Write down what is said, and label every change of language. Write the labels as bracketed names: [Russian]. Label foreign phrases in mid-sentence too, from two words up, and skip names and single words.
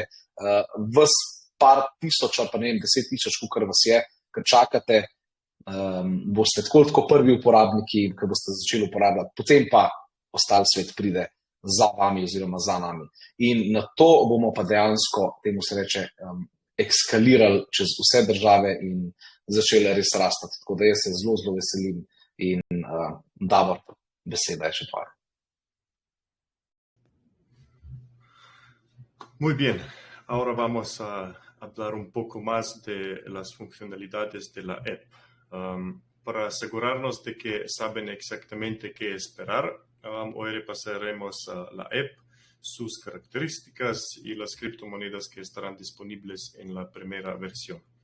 [Slovenian] Ves par tisoča, pa ne vem, 10 000, kolikor vas je, ker čakate, boste tako prvi uporabniki, ki boste začeli uporabljati, potem pa ostali svet pride za vami oziroma za nami. In na to bomo pa dejansko, temu se reče, ekskalirali čez vse države in začeli res rastati. Tako da jaz se zelo, zelo veselim in Davor, beseda je še tvoja. [Spanish] Muy bien, ahora vamos a hablar un poco más de las funcionalidades de la app. Para asegurarnos de que saben exactamente qué esperar, hoy repasaremos la app, sus características y las criptomonedas que estarán disponibles en la primera versión.